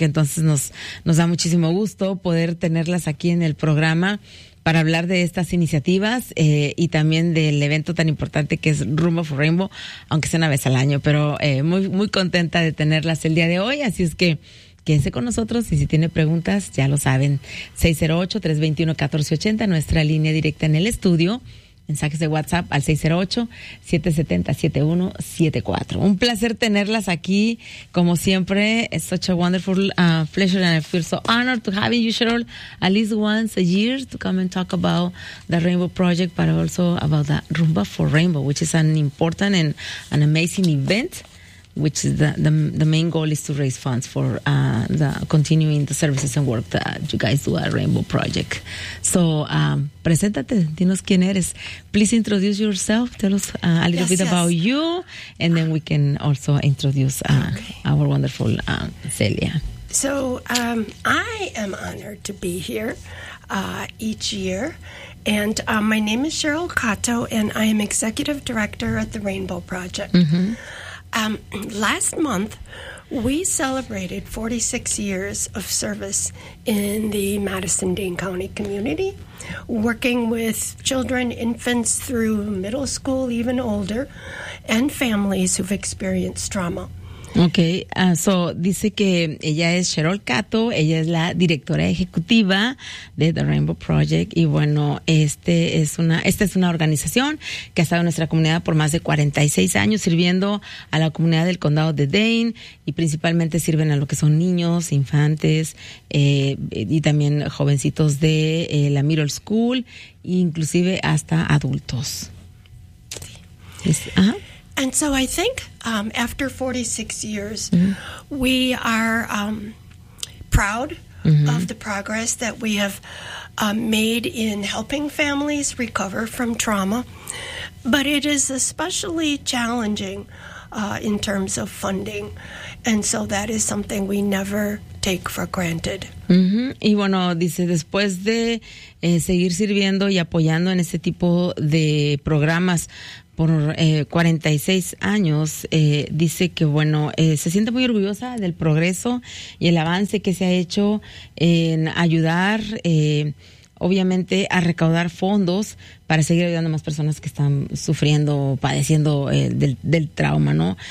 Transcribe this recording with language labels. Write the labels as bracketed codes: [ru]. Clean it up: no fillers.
[es] Entonces nos da muchísimo gusto poder tenerlas aquí en el programa para hablar de estas iniciativas y también del evento tan importante que es Room of Rainbow, aunque sea una vez al año, pero muy, muy contenta de tenerlas el día de hoy. Así es que quédense con nosotros y si tiene preguntas, ya lo saben, 608-321-1480, nuestra línea directa en el estudio, mensajes de WhatsApp al 608-770-7174. Un placer tenerlas aquí, como siempre. [en] It's such a wonderful pleasure and I feel so honored to have you, Cheryl, at least once a year to come and talk about the Rainbow Project, but also about the Rumba for Rainbow, which is an important and an amazing event. Which is the main goal is to raise funds for the continuing the services and work that you guys do at Rainbow Project. So, [es] preséntate, dinos quién eres. [en] Please introduce yourself, tell us a little bit about you, and then we can also introduce our wonderful Celia. So, I am honored to be here each year. And my name is Cheryl Kato, and I am executive director at the Rainbow Project. Mm-hmm. Last month, we celebrated 46 years of service in the Madison-Dane County community, working with children, infants through middle school, even older, and families who've experienced trauma. [es] Okay, so dice que ella es Cheryl Kato, ella es la directora ejecutiva de The Rainbow Project, y bueno, esta es una organización que ha estado en nuestra comunidad por más de 46 años sirviendo a la comunidad del condado de Dane, y principalmente sirven a lo que son niños, infantes, y también jovencitos de la Middle School, e inclusive hasta adultos. Ajá. [en] And so I think after 46 years, mm-hmm. we are proud mm-hmm. of the progress that we have made in helping families recover from trauma. But it is especially challenging in terms of funding. And so that is something we never take for granted. Mm-hmm. [es] Y bueno, dice, después de seguir sirviendo y apoyando en ese tipo de programas, por 46 años, dice que, bueno, se siente muy orgullosa del progreso y el avance que se ha hecho en ayudar, obviamente, a recaudar fondos para seguir ayudando a más personas que están sufriendo, padeciendo del trauma, ¿no?